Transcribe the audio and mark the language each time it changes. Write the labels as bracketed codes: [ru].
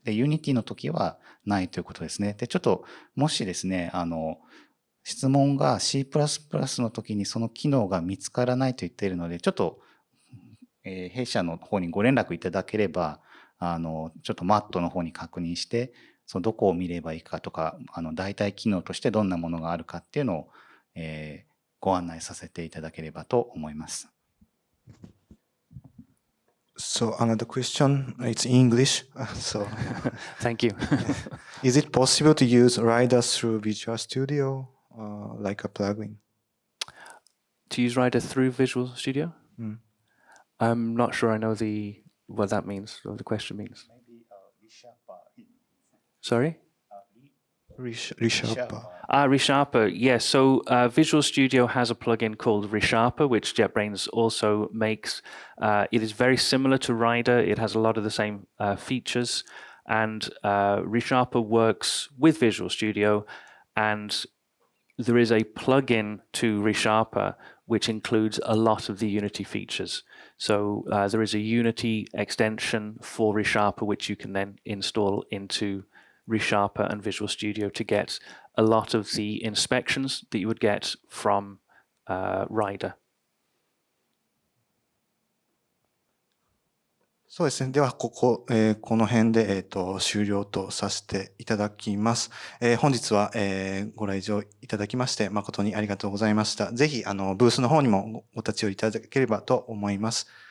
[ja] で、Unity の時はないということですね。で、ちょっと、もしですね、質問が C++ の時にその機能が見つからないと言っているので、ちょっと、弊社の方にご連絡いただければ、ちょっと Matt の方に確認して、そのどこを見ればいいかとか、代替機能としてどんなものがあるかっていうのを、ご案内させていただければと思います。 [en] So another question, it's English. So Thank you. Is it possible to use Rider through Visual Studio, like a plugin? To use Rider through Visual Studio? I'm not sure I know what that means, or the question means. Maybe Sorry? ReSharper. ReSharper, yes. So Visual Studio has a plugin called ReSharper, which JetBrains also makes. It is very similar to Rider. It has a lot of the same features. And ReSharper works with Visual Studio. And there is a plugin to ReSharper which includes a lot of the Unity features. So there is a Unity extension for ReSharper which you can then install into ReSharper and Visual Studio to get a lot of the inspections that you would get from Rider. [ja] そうですね。では、この辺で、終了とさせていただきます。本日は、ご来場いただきまして、誠にありがとうございました。ぜひ、ブースの方にもご立ち寄りいただければと思います。